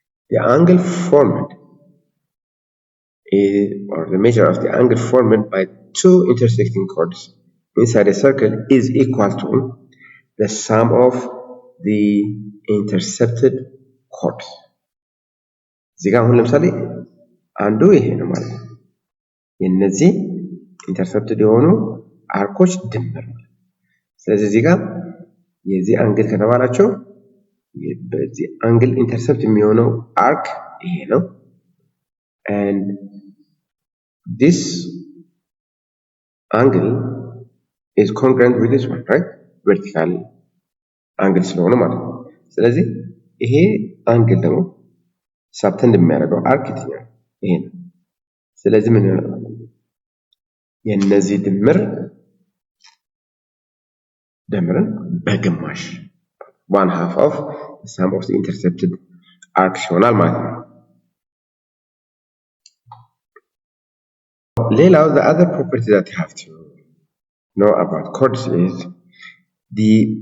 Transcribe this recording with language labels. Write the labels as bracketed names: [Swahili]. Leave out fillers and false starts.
[English] The angle formed or the measure of the angle formed by two intersecting chords inside a circle is equal to the sum of the intercepted chords. [Amharic] እዚህ ጋር አሁን ለምሳሌ አንዱ ይሄ ነው ማለት ነው። የነዚህ ኢንተርሰፕትድ የሆኑ አርኮች ድምር ነው። ስለዚህ እዚህ ጋር የዚህ አንግል ከተባላቸው በዚህ አንግል ኢንተርሰፕት የሚሆነው አርክ ይሄ ነው። [English] and this angle is congruent with this one, right? [Amharic] vertical angle ስለሆነ ማለት ነው። ስለዚህ ይሄ አንግል ደግሞ ሳብተንድ የሚያደርገው አርክ የትኛው ይሄ ነው። ስለዚህ ምን ይሆናል? የነዚህ ድምር ደምረን በግማሽ [English] 1/2 of the sum of the intercepted arcs [Amharic] ይሆናል ማለት ነው። ሌላው [English] the other property that you have to know about chords is the